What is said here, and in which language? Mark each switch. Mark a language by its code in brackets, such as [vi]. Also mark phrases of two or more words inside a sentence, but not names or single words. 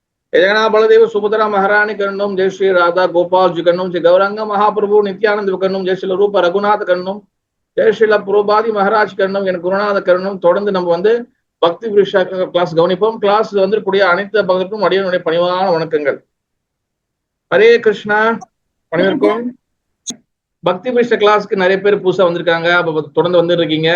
[sa] जगन्नाथ बलदेव सुभद्रा महारानी करनम, जय श्री राधा गोपाल जी करनम, जय गौरांग महाप्रभु नित्यानंद करनम, जय श्री रूप रघुनाथ करनम, जय श्री पुरोபாதி மகாராஜ் கர்ணம், என் குருநாத கர்ணம். [ta] தொடர்ந்து நம்ம வந்து பக்தி விருஷா கிளாஸ் கவனிப்போம். கிளாஸ் வந்து கூடிய அனைத்து பக்தருக்கும் அடியனுடைய பணிவான வணக்கங்கள். ஹரே கிருஷ்ணா. அனைவருக்கும் பக்தி விருஷா கிளாஸ்க்கு நிறைய பேர் புதுசா வந்திருக்காங்க. அப்ப தொடர்ந்து வந்து இருக்கீங்க.